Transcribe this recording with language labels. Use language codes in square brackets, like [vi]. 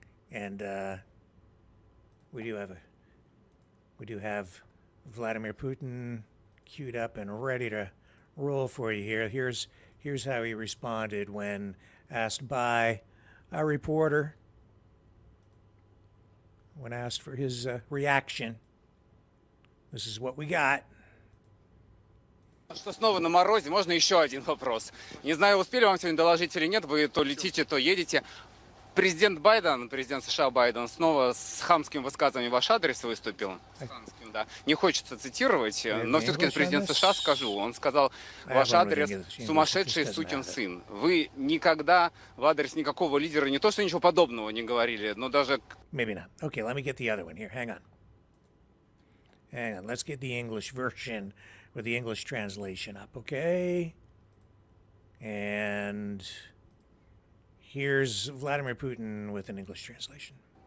[en] And we do have Vladimir Putin queued up and ready to roll for you here. Here's how he responded when asked by a reporter when asked for his reaction, this is what we got. [ru] Что снова на морозе, можно еще один вопрос. Не знаю, успели вам сегодня доложить или нет, вы то летите, то едете. Президент Байден, президент США Байден, снова с хамским высказыванием в ваш адрес выступил. С хамским, да. Не хочется цитировать, но все-таки президент США скажу. Он сказал в ваш адрес «сумасшедший сукин сын». Вы никогда в адрес никакого лидера не то, что ничего подобного не говорили, но даже... [en] Maybe not. Okay, let me get the other one here. Hang on. Hang on. Let's get the English version with the English translation up, okay? And here's Vladimir Putin with an English translation.